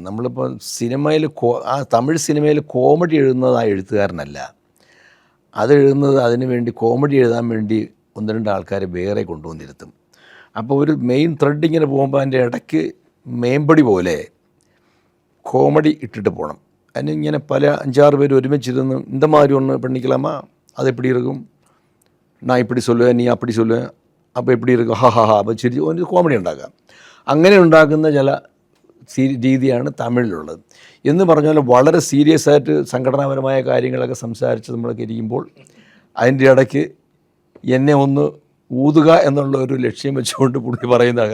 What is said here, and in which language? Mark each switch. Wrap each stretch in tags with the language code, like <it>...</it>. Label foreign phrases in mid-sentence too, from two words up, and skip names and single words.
<ml>നമ്മളിപ്പോൾ സിനിമയിൽ ആ തമിഴ് സിനിമയിൽ കോമഡി എഴുതുന്നത് ആ എഴുത്തുകാരനല്ല, അത് എഴുതുന്നത് അതിന് വേണ്ടി കോമഡി എഴുതാൻ വേണ്ടി ഒന്ന് രണ്ട് ആൾക്കാരെ വേറെ കൊണ്ടുവന്നിരുത്തും. അപ്പോൾ ഒരു മെയിൻ ത്രെഡ് ഇങ്ങനെ പോകുമ്പോൾ അതിൻ്റെ ഇടയ്ക്ക് മേമ്പടി പോലെ കോമഡി ഇട്ടിട്ട് പോകണം. അതിനിങ്ങനെ പല 5-6 പേര് ഒരുമിച്ചിരുന്ന്</ml> <ta>இந்த மாதிரி ஒன்று பண்ணிக்கலாமா, அது எப்படி இருக்கும், நான் இப்படி சொல்லுவேன், നീ அப்படி சொல்லுவேൻ, അപ്പോൾ எப்படி இருக்கும்,</ta> <ml>ഹാ ഹാ ഹാ, അപ്പോൾ ചിരി ഒരു കോമഡി ഉണ്ടാക്കാം. അങ്ങനെ ഉണ്ടാക്കുന്ന ചില രീതിയാണ് തമിഴിലുള്ളത്. എന്ന് പറഞ്ഞാൽ വളരെ സീരിയസ് ആയിട്ട് സംഘടനാപരമായ കാര്യങ്ങളൊക്കെ സംസാരിച്ച് നമ്മളൊക്കെ ഇരിക്കുമ്പോൾ അതിൻ്റെ ഇടയ്ക്ക് എന്നെ ഒന്ന് ഊതുക എന്നുള്ള ഒരു ലക്ഷ്യം വെച്ചുകൊണ്ട് പുള്ളി പറയുന്നതാണ്.</ml>